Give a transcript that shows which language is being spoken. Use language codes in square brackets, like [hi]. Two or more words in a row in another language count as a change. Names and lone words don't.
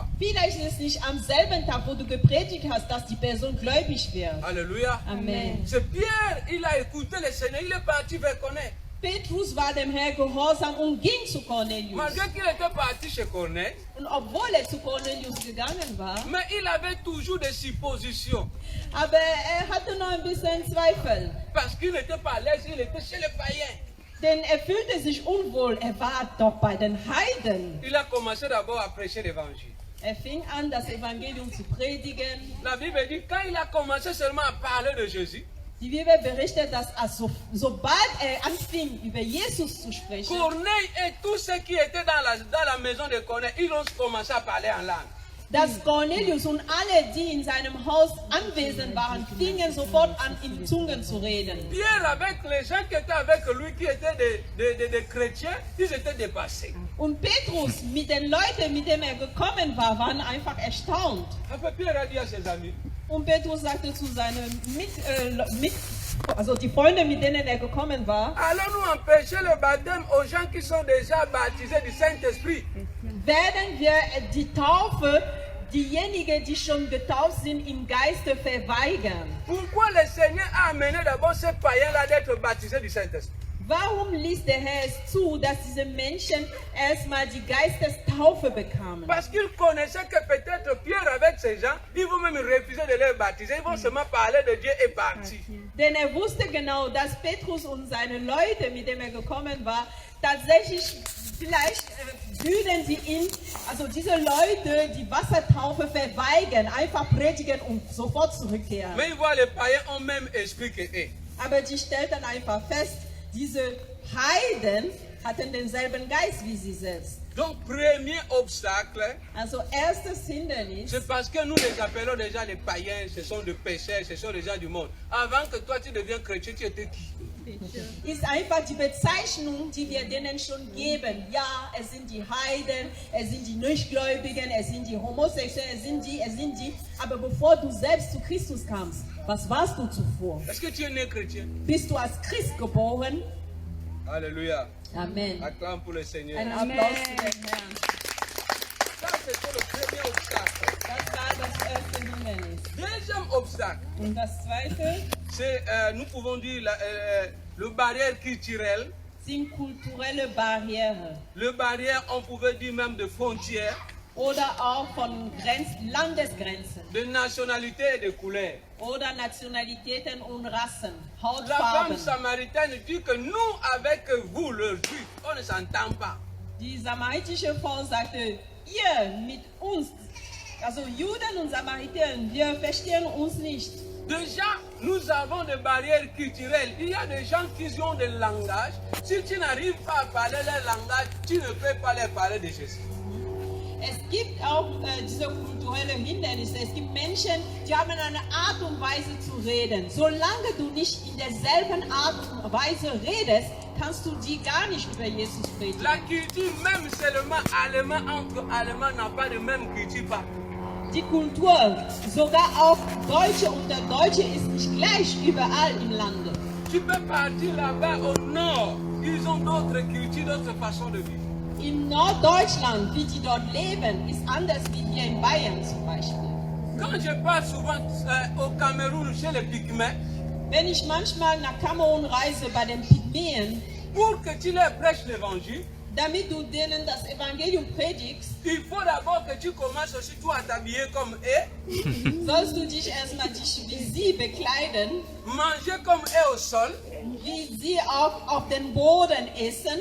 [de] Vielleicht ist es nicht am selben Tag, wo du gepredigt hast, dass die Person gläubig wird. [fr] Alléluia. Amen. C'est Pierre, il a écouté le Seigneur, il est parti vers Corneille. [de] Petrus war dem Herrn gehorsam und ging zu Cornelius. [fr] Malgré qu'il était parti chez Corneille, [de] Und obwohl zu Cornelius gegangen war, [fr] mais il avait toujours des suppositions. [de] aber hatte noch ein bisschen Zweifel. [fr] Parce qu'il n'était pas à l'aise, il était chez les païens. [de] Denn fühlte sich unwohl. War doch bei den Heiden. [fr] Il a commencé d'abord à prêcher l'évangile. [de] Fing an, das Evangelium zu predigen. [fr] La Bible dit quand il a commencé seulement à parler de Jésus, [de] Die Bibel berichtet, dass sobald anfing, über Jesus zu sprechen, [fr] Corneille et tous ceux qui étaient dans la maison de Corneille, ils ont commencé à parler en langue. [de] dass Cornelius und alle, die in seinem Haus anwesend waren, fingen sofort an, in Zungen zu reden. [fr] Pierre, avec les gens qui étaient avec lui, qui étaient des chrétiens, ils étaient dépassés. [de] Und Petrus mit den Leuten, mit denen gekommen war, waren einfach erstaunt. [fr] Après, Pierre a dit à ses amis, [de] Und Petrus sagte zu seinen also die Freunde, mit denen gekommen war, [fr] allons-nous empêcher le baptême aux gens qui sont déjà baptisés du Saint-Esprit? [de] werden wir die Taufe, diejenigen, die schon getauft sind, im Geiste verweigern? [fr] Pourquoi le Seigneur a amené d'abord ces païens-là d'être baptisés du Saint-Esprit? [de] Warum ließ der Herr es zu, dass diese Menschen erstmal die Geistestaufe bekamen? [fr] Parce qu'il connaissait que peut-être Pierre avec ces gens, ils vont même refuser de les baptiser, ils vont seulement parler de Dieu et partir. [de] Denn wusste genau, dass Petrus und seine Leute, mit denen gekommen war, tatsächlich vielleicht würden sie ihn, also diese Leute, die Wassertaufe verweigern, einfach predigen und sofort zurückkehren. [fr] Mais ils voient les païens ont même esprit que eux. [de] Aber die stellten einfach fest, diese Heiden hatten denselben Geist wie sie selbst. [fr] Donc, premier obstacle, [de] Also erstes Hindernis, [fr] c'est parce que nous les appelons déjà les païens, ce sont des pécheurs, ce sont des gens du monde. Avant que toi tu deviens chrétien, tu étais qui? [de] ist einfach die Bezeichnung, die wir denen schon geben. Ja, es sind die Heiden, es sind die Nichtgläubigen, es sind die Homosexuellen, es sind die. Aber bevor du selbst zu Christus kamst, was warst du zuvor? [fr] Est-ce que tu es né chrétien? [de] Bist du als Christ geboren? [fr] Alléluia. Amen. Acclame pour le Seigneur. [de] Ein Applaus für den Herrn. [fr] Ça, c'était le premier obstacle. [de] Das war das erste Hindernis. [fr] Deuxième obstacle, [de] Und das zweite [fr] c'est, nous pouvons dire, le barrière culturelle. [de] sind kulturelle Barrieren [fr] Le barrière, on pouvait dire même de frontières, [de] oder auch von Landesgrenzen [fr] de nationalité et de couleur. [de] oder Nationalitäten und Rassen, [fr] La femme [de] Hautfarben. [fr] samaritaine dit que nous, avec vous, le juif, on ne s'entend pas. [de] Die samaritische Frau sagte, ihr mit uns, also Juden und Samariter, wir verstehen uns nicht. [fr] Déjà, nous avons des barrières culturelles. Il y a des gens qui ont des langages. Si tu n'arrives pas à parler leur langage, tu ne peux pas leur parler de Jésus. [de] Es gibt auch diese kulturellen Hindernisse. Es gibt Menschen, die haben eine Art und Weise zu reden. Solange du nicht in derselben Art und Weise redest, kannst du die gar nicht über Jesus predigen. [fr] La culture, même seulement allemand, entre Allemands, n'a pas de même culture partout. [de] Die Kultur, sogar auch Deutsche und der Deutsche ist nicht gleich überall im Lande. [fr] Tu peux partir là-bas au nord. Ils ont d'autres cultures, d'autres façons de vivre. [de] In Norddeutschland, wie die dort leben, ist anders wie hier in Bayern zum Beispiel. [fr] Quand je pars souvent au Cameroun chez les Pygmées, [de] Wenn ich manchmal nach Kamerun reise bei den Pygmäen, [fr] pour que tu leur prêches l'évangile, [de] damit du denen das Evangelium predigst, [fr] il faut d'abord que tu commences aussi toi à t'habiller comme eux, [de] sollst du dich erstmal wie sie bekleiden, [fr] manger comme eux au sol. [de] wie sie auch auf den Boden essen.